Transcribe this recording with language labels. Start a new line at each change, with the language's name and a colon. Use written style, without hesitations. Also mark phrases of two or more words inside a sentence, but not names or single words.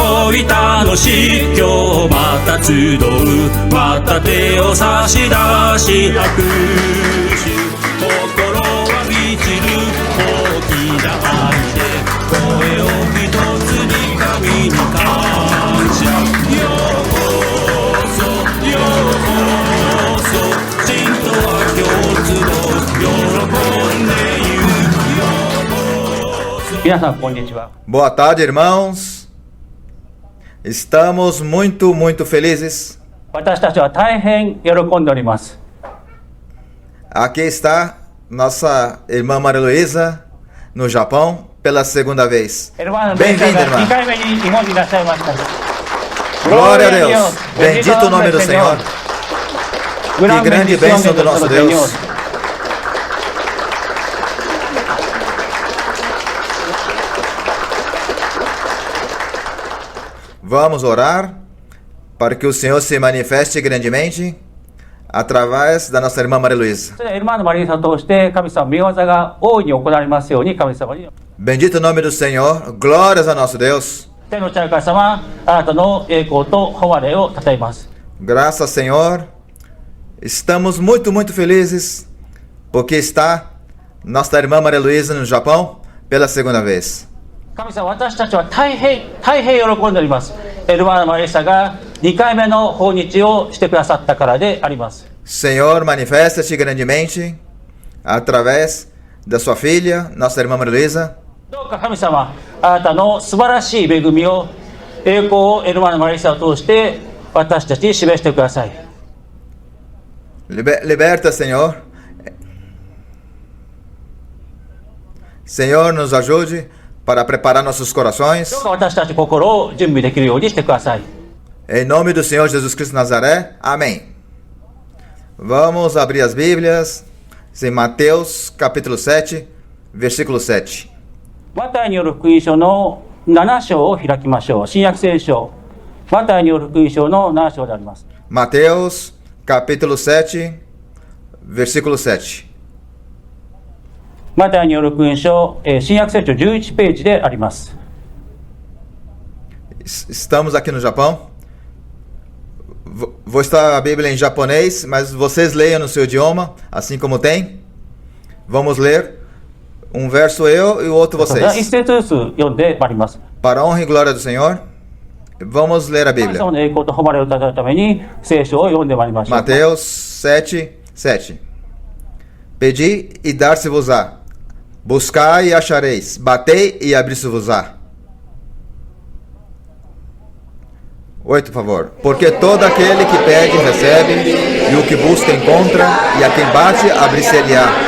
Japanese: よい楽しい今日また集うまた手を差し出し拍手心は満ちる大きな愛で声を一つに神に感謝ようこそようこそ真とは共通の喜んでいる皆さんこんにちは。
Portuguese: Boa tarde, irmãos. Estamos muito felizes.
Japanese: 私たちは大変喜んでおります。
Portuguese: Aqui está nossa irmã Maria Luísa, no Japão, pela segunda vez. Bem-vinda, irmã.
Japanese: 2 回目に日本にいらっしゃいました。
Portuguese: Glória a Deus. Bendito o nome do Senhor. Que grande bênção do nosso Deus. Vamos orar para que o Senhor se manifeste grandemente através da nossa irmã Maria Luísa.
Japanese: エルマーノマリーさんを通して神様御業が大いに行われますように神様に。
Portuguese: Bendito o nome do Senhor. Glórias ao nosso Deus.
Japanese: 天の父なる神様、あなたの栄光と誉れをたたえます。
Portuguese: Graças, Senhor. Estamos muito felizes porque está nossa irmã Maria Luísa no Japão pela segunda vez.
Japanese: 神様、私たちは大変喜んでおります。エルマーノマリーさんが2回目の訪日をしてくださったからであります。
Portuguese: Senhor, manifesta-te grandemente através da sua filha, nossa irmã Maria Luísa.
Japanese: どうか神様、あなたの素晴らしい恵みを、栄光をエルマーノマリーさんを通して私たちに示してください。
Portuguese: Liberta, Senhor. Senhor, nos ajude para preparar nossos corações.
Japanese: どうか私たち心を準備できるようにしてください。
Portuguese: Em nome do Senhor Jesus Cristo de Nazaré. Amém. Vamos abrir as Bíblias em Mateus capítulo 7, versículo 7.
Japanese: マタイによる福音書の7章を開きましょう。新約聖書、マタイによる福音書の7章であります。
Portuguese: Mateus capítulo 7, versículo 7.
Japanese: マタイによる福音書、新約聖書11ページであります。
Portuguese: Estamos aqui no Japão. Vou estar a Bíblia em japonês, mas vocês leiam no seu idioma, assim como tem. Vamos ler um verso eu e o outro
Japanese: 一
Portuguese: vocês.
Japanese: 節ずつ読んでまいります。
Portuguese: Para a honra e glória do Senhor, vamos ler a
Japanese: 神
Portuguese: Bíblia.
Japanese: 様の栄光と誉れをたたえるために聖書を読んでまいりましょう。
Portuguese: Mateus 7, 7. Pedi e dar-se-vos-á. Buscai e achareis. Batei e abrir-se-vos-á. 8, por favor. Porque todo aquele que pede, recebe, e o que busca, encontra, e a quem bate, abrir-se-lhe-á.